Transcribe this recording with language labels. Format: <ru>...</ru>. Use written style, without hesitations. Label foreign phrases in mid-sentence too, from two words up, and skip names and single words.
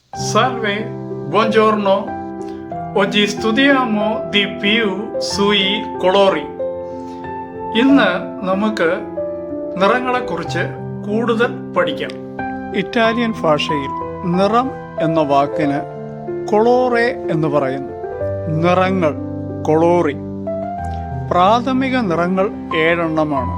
<it>Salve, buongiorno. Oggi studiamo di più sui colori.</it> <ml>ഇന്ന് നമുക്ക് നിറങ്ങളെക്കുറിച്ച് കൂടുതൽ പഠിക്കാം. ഇറ്റാലിയൻ ഭാഷയിൽ നിറം എന്ന വാക്കിന് കൊളോറെ എന്ന് പറയുന്നു. നിറങ്ങൾ, കൊളോറി. പ്രാഥമിക നിറങ്ങൾ 7 എണ്ണമാണ്.</ml>